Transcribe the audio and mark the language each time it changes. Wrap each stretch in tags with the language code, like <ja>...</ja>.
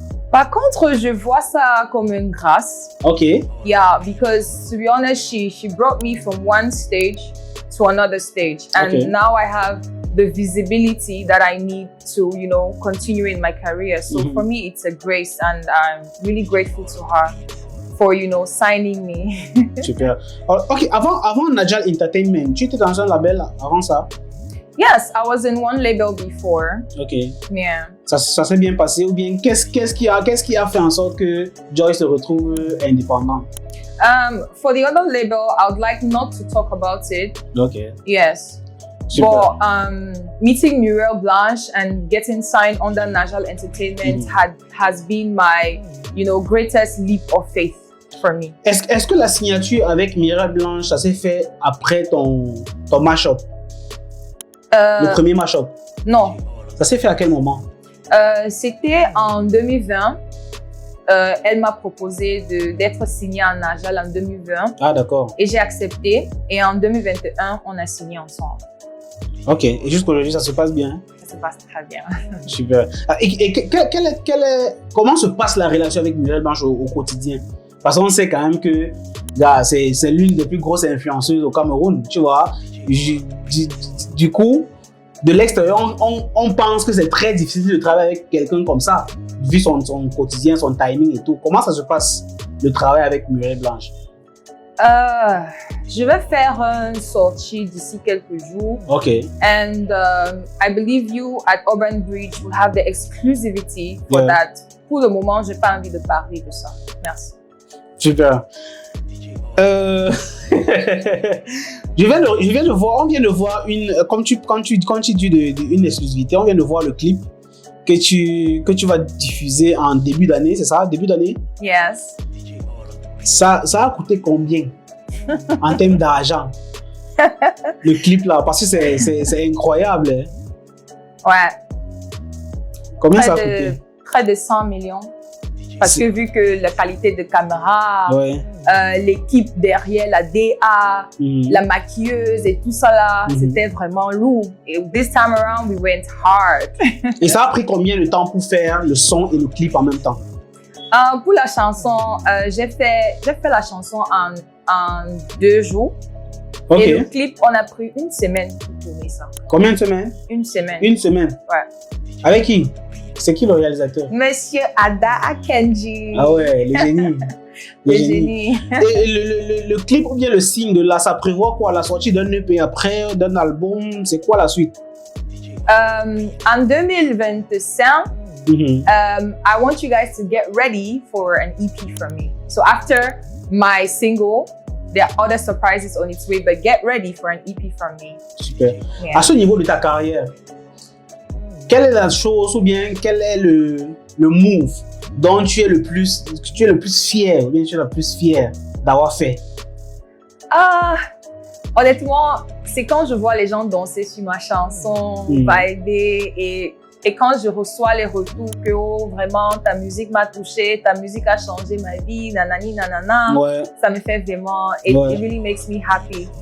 <fr>Par contre, je vois ça comme une grâce.</fr> <en>Yeah, because to be honest, she brought me from one stage to another stage, and now I have the visibility that I need to, you know, continue in my career. So for me, it's a grace, and I'm really grateful to her for, you know, signing me.</en> <fr>Super. Avant Najal Entertainment, tu étais dans un label avant ça?</fr> <en>Yes, I was in one label before. Yeah.</en> <fr>Ça s'est bien passé ou bien qu'est-ce qui a fait en sorte que Joy se retrouve indépendante?</fr> <en>For the other label, I would like not to talk about it. Yes.</en> <fr>Super.</fr> <en>But meeting Muriel Blanche and getting signed under Najal Entertainment has been my, you know, greatest leap of faith for me.</en> <fr>Est-ce que la signature avec Muriel Blanche, ça s'est fait après ton mashup? Le premier mashup? Non. Ça s'est fait à quel moment? C'était en 2020. Elle m'a proposé d'être signée en Najal en 2020. Ah, d'accord. Et j'ai accepté. Et en 2021, on a signé ensemble. Ok. Et jusqu'aujourd'hui, ça se passe bien? Ça se passe très bien. Super. Et comment se passe la relation avec Muriel Blanche au quotidien? Parce qu'on sait quand même que c'est l'une des plus grosses influenceuses au Cameroun, tu vois. Du coup, de l'extérieur, on pense que c'est très difficile de travailler avec quelqu'un comme ça, vu son quotidien, son timing et tout. Comment ça se passe, le travail avec Muriel Blanche? Je vais faire une sortie d'ici quelques jours. Ok.</fr> <en>And I believe you at Urban Bridge will have the exclusivity for that.</en> <fr>Pour le moment, je n'ai pas envie de parler de ça. Merci. Super. Je viens de voir, on vient de voir quand tu dis une exclusivité, on vient de voir le clip que tu vas diffuser en début d'année, c'est ça? Début d'année?</fr> <en>Yes.</en> <fr>Ça a coûté combien en termes d'argent? Le clip là, parce que c'est incroyable. Hein? Ouais. Combien ça a coûté? Près de 100 millions. Parce que vu que la qualité de caméra, l'équipe derrière, la DA, la maquilleuse et tout ça là, c'était vraiment lourd.</fr> <en>Et this time around, we went hard.</en> <fr>Et ça a pris combien de temps pour faire le son et le clip en même temps? Pour la chanson, j'ai fait la chanson en 2 jours. Okay. Et le clip, on a pris 1 semaine pour tourner ça. Combien de semaines? 1 semaine. 1 semaine? Ouais. Avec qui? C'est qui le réalisateur? Monsieur Ada Akenji. Ah ouais, le génie. Le génie. Et le clip ou bien le single là, ça prévoit quoi? La sortie d'un EP après, d'un album? C'est quoi la suite?</fr> <en>En 2025, I want you guys to get ready for an EP from me. So after my single, there are other surprises on its way, but get ready for an EP from me.</en> <fr>Super.</fr> <en>Yeah.</en> <fr>À ce niveau de ta carrière, quelle est la chose ou bien quel est le move dont tu es le plus fier ou bien tu es la plus fière d'avoir fait? Honnêtement, c'est quand je vois les gens danser sur ma chanson, vibrer et quand je reçois les retours que oh, vraiment ta musique m'a touché, ta musique a changé ma vie, nanani nanana, ça me fait vraiment,</fr> <en>it really makes me happy.</en>